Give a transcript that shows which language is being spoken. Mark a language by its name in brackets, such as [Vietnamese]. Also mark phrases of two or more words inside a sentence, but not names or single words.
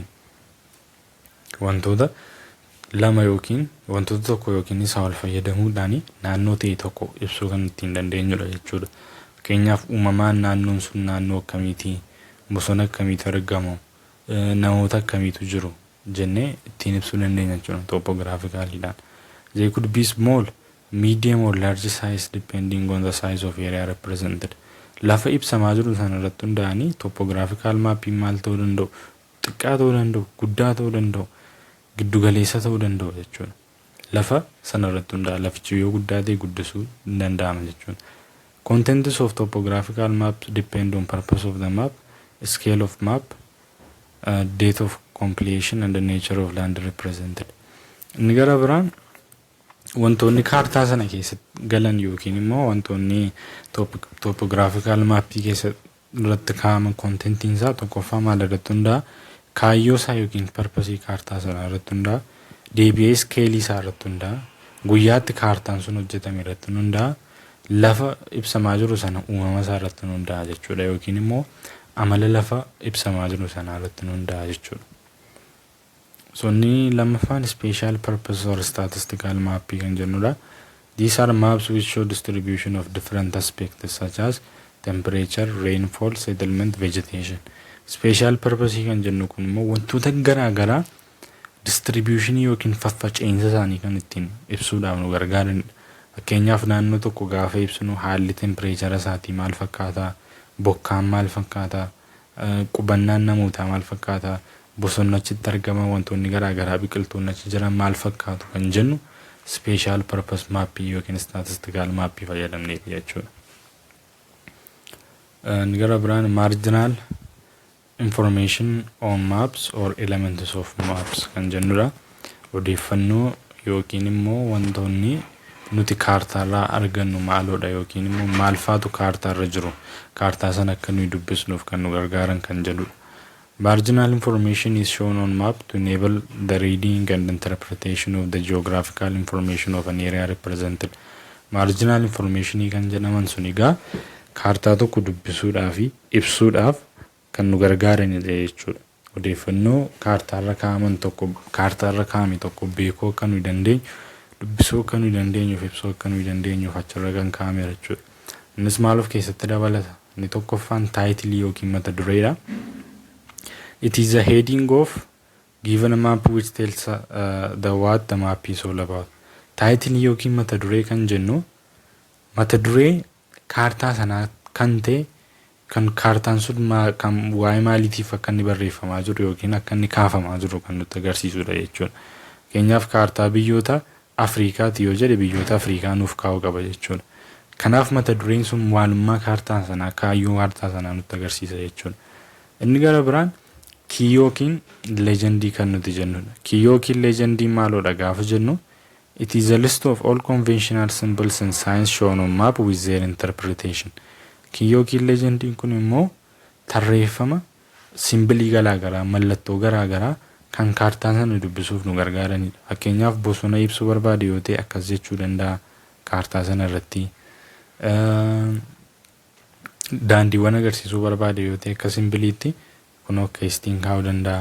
[Oromo] Wantoota lama yookiin wantoota tokko yookiin isa wal fayyadamuudhaan naannoo ta'e tokko ibsuu kan ittiin dandeenyudha jechuudha. Fakkeenyaaf uumamaan naannoon sun naannoo akkamiiti, bosona akkamiitu argamu, namoota akkamiitu jiru, jennee ittiin ibsuu dandeenya jechuudha topographicaaliidhaan. [English] They could be small, medium or large size depending on the size of area represented. [Oromo] Lafa ibsamaa jiru sana irratti hundaa'anii [English] topographical mapping [Oromo] maal ta'uu danda'u, xiqqaa ta'uu danda'u, guddaa ta'uu danda'u, giddu galeessa ta'uu danda'u jechuudha. Lafa sana irratti hundaa'a lafichi yoo guddaa ta'e guddisuu hin danda'ama jechuudha. [English] Contents of topographical maps depend on purpose of the map, scale of map, date of completion and the nature of land represented. [Oromo] Inni gara biraan wantoonni kaartaa sana keessatti galan yookiin immoo wantoonni [English] topographical mappii [Oromo] keessatti irratti kaa'aman contentiin isaa tokkoffaa maal irratti hundaa'a, kaayyoo isaa yookiin purpose kaartaa sana irratti hundaa'a, deebi'ee skeelii isaa irratti hundaa'a, guyyaatti kaartaan sun hojjetame irratti hundaa'a, lafa ibsamaa jiru sana uumama isaa irratti hundaa'a jechuudha yookiin immoo amala lafa ibsamaa jiru sana irratti hundaa'a jechuudha. So ni lamaffaan [English] special purpose or statistical mapping [Oromo] kan jennudha. [English] These are maps which show distribution of different aspects such as temperature, rainfall, settlement, vegetation. Special purpose [Oromo] kan jennu kun immoo wantoota garaa garaa distribution yookiin faffaca'insa isaanii kan ittiin ibsuudhaaf nu gargaaranidha. Fakkeenyaaf naannoo tokko gaafa ibsinu haalli temperature isaatii maal fakkaata, bokkaan maal fakkaata, qubannaan namootaa maal fakkaata, bosonni achitti argama, wantoonni garaa garaa biqiltoonni achi jiran maal fakkaatu kan jennu [English] special purpose mapping [Oromo] yookiin [English] statistical mapping [Oromo] fayyadamneeti jechuudha. Inni gara biraan [English] marginal information on maps or elements of maps [Oromo] kan jennudha. Odeeffannoo yookiin immoo wantoonni nuti kaartaarraa argannu maaloodha yookiin immoo maal faatu kaartaarra jiru kaartaa sana akka nuyi dubbisnuuf kan nu gargaaran kan jedhudha. [English] Marginal information is shown on map to enable the reading and interpretation of the geographical information of an area represented. Marginal information [Oromo] kan jedhaman sun egaa kaartaa tokko dubbisuudhaaf fi ibsuudhaaf kan nu gargaaranidha jechuudha. Odeeffannoo kaartaarra kaa'aman tokko kaartaarra kaa'ame tokko beekuu akka nuyi dandeenyu, dubbisuu akka nuyi dandeenyuuf ibsuu akka nuyi dandeenyuuf achirra kan kaa'ame jechuudha. Innis maal of keessatti dabalata? Inni tokkoffaan taayitilii yookiin mata dureedha. [English] It is a heading of given a map which tells the what the map is all about. [Oromo] Taayitilii yookiin mata duree kan jennu mata duree kaartaa sanaa kan ta'e kan kaartaan sun kan waa'ee maaliitiif akka inni barreeffamaa jiru yookiin akka inni kaafamaa jiru kan nutti agarsiisudha jechuudha. Fakkeenyaaf kaartaa biyyoota Afriikaati yoo jedhe biyyoota Afriikaa nuuf kaa'uu qaba jechuudha. Kanaaf mata dureen sun maalummaa kaartaa sanaa kaayyoo kaartaa sanaa nutti agarsiisa jechuudha. Inni gara biraan kii yookiin leejendii kan nuti jennudha. Kii yookiin leejendii maaloodha gaafa jennu [English] it is a list of all conventional symbols and signs shown on map with their interpretation. [Oromo] Kii yookiin leejendiin kun immoo tarreeffama simbilii garaa garaa mallattoo garaa garaa kan kaartaa sana dubbisuuf nu gargaaranidha. Fakkeenyaaf bosona ibsuu barbaade yoo ta'e akkas jechuu danda'a kaartaa sana irratti. Daandiiwwan agarsiisuu barbaade yoo ta'e akka simbiliitti kun akka istiin kaa'uu danda'a.